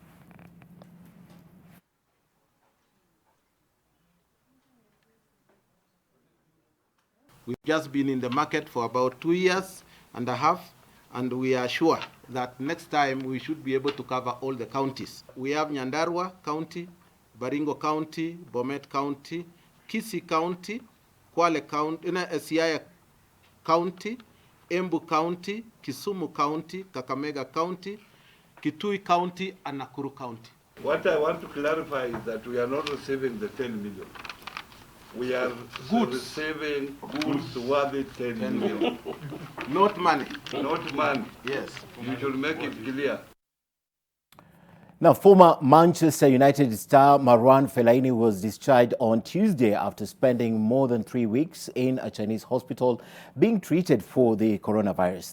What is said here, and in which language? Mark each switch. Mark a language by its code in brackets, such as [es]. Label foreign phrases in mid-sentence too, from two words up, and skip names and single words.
[en] We've just been in the market for about 2 years and a half, and we are sure that next time we should be able to cover all the counties. We have Nyandarua County, Baringo County, Bomet County, Kisii County, Kwale County, Siaya County, Embu County, Kisumu County, Kakamega County, Kitui County, and Nakuru County. What I want to clarify is that we are not receiving the 10 million. We are receiving goods worth 10 million. Not money. Not money. Yes. You should make it clear. Now, former Manchester United star Marouane Fellaini was discharged on Tuesday after spending more than 3 weeks in a Chinese hospital being treated for the coronavirus.